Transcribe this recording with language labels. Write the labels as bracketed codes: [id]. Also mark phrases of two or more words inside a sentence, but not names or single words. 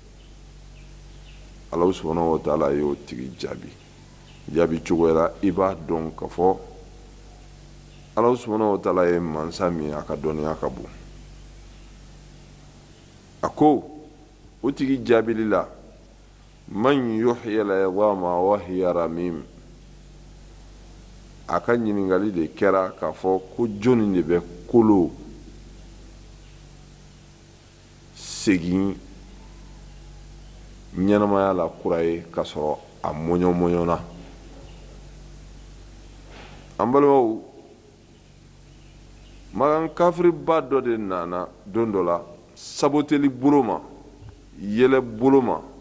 [ar] الله سبحانه وتعالى [bm] y'o tigi jaabi cogo la i b'a dɔn k'a fɔ [ar] الله سبحانه وتعالى [bm] ye mansa min a ka dɔnniya ka bon a ko o tigi jaabili la [ar] من يحيي العظام وهي رميم [bm] a ka ɲininkali de kɛra k'a fɔ ko jɔnni de bɛ kolo segin ɲɛnamaya la kura ye k'a sɔrɔ a mɔɲɔmɔɲɔna an balimaw magan kafiriba dɔ de nana don dɔ la saboteli bolo ma yɛlɛ bolo ma